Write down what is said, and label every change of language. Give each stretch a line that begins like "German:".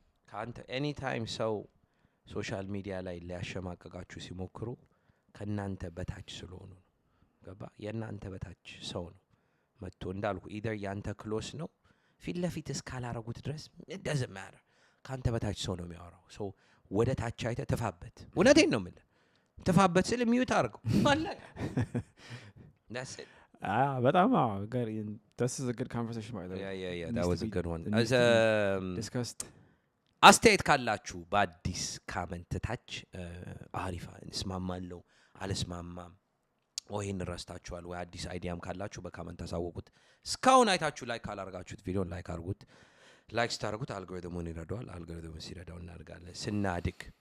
Amharic: ካንተ ኤኒ ታይም ሰው ሶሻል ሚዲያ ላይ ሊያሸማቀቃችሁ ሲሞክሩ ከናንተ በታች ስለሆኑ ነው። ገባ የናንተ በታች ሰው ነው መጥቶ እንዳልኩ ኢደር ያንተ ክሎስ ነው ፊት ለፊት እስካላረጉት ድረስ
English: it doesn't matter።
Amharic: ካንተ በታች ሰው ነው የሚያወራው። ሰው ወደ ታች አይተ ተፋበት። እውነቴን ነው የምልህ ተፋበት ስል ሚዩት አድርገው አለቀ።
English: that's it።
Amharic: በጣም
English: this is a good conversation by the way. Yeah that was a good one. As discussed
Amharic: አስተያየት ካላችሁ በአዲስ ካመንት ታች አሪፋ እንስማማለሁ አልስማማም ወይ እንረስታችኋል ወይ አዲስ አይዲያም ካላችሁ በካመንት አሳውቁት። እስካሁን አይታችሁ ላይክ ካላረጋችሁት ቪዲዮን ላይክ አድርጉት። ላይክ ስታደርጉት አልጎሪትሙን ይረዳዋል። አልጎሪትሙን ሲረዳው እናድጋለን ስናድግ